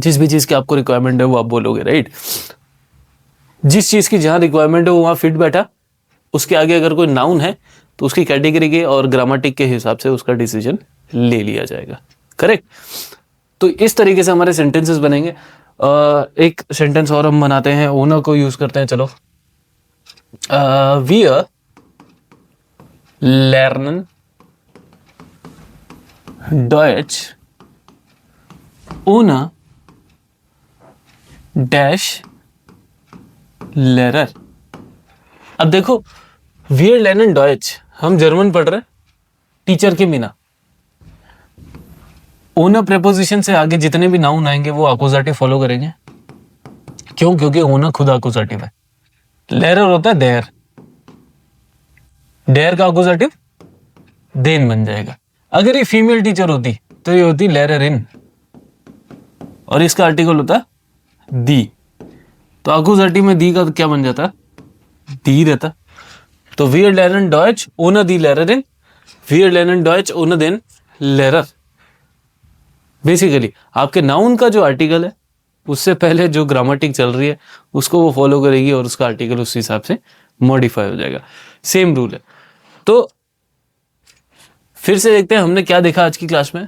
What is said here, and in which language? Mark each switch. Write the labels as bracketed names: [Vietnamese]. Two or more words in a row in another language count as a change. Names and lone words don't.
[Hindi] जिस भी चीज की आपको रिक्वायरमेंट है वो आप बोलोगे, राइट। जिस चीज की जहां रिक्वायरमेंट है वो वहां फिट बैठा, उसके आगे अगर कोई नाउन है तो उसकी कैटेगरी के और ग्रामेटिक के हिसाब से उसका डिसीजन ले लिया जाएगा, करेक्ट। तो इस तरीके से हमारे सेंटेंसेस बनेंगे। एक सेंटेंस और हम बनाते हैं, ओनर को यूज करते हैं, चलो। [German] wir lernen Deutsch ohne dash Lehrer. [Hindi] अब देखो [German] wir lernen Deutsch, [Hindi] हम जर्मन पढ़ रहे हैं टीचर के बिना। ओनर प्रेपोजिशन से आगे जितने भी नाउन आएंगे वो अक्यूजेटिव फॉलो करेंगे। क्यों, क्योंकि ओनर खुद अक्यूजेटिव है। लेरर होता है देयर, डेयर का अक्यूजेटिव देन बन जाएगा। अगर ये फीमेल टीचर होती तो ये होती [German] Lehrer in, [Hindi] और इसका आर्टिकल होता दी, तो अक्यूजेटिव में दी का क्या बन जाता, दी रहता। [German] तो wir lernen Deutsch ohne die Lehrerin, wir lernen Deutsch ohne den Lehrer। [Hindi] बेसिकली आपके नाउन का जो आर्टिकल है उससे पहले जो ग्रामेटिक चल रही है उसको वो फॉलो करेगी और उसका आर्टिकल उस हिसाब से मॉडिफाई हो जाएगा। [English] same rule है। [Hindi] तो फिर से देखते हैं हमने क्या देखा आज की क्लास में।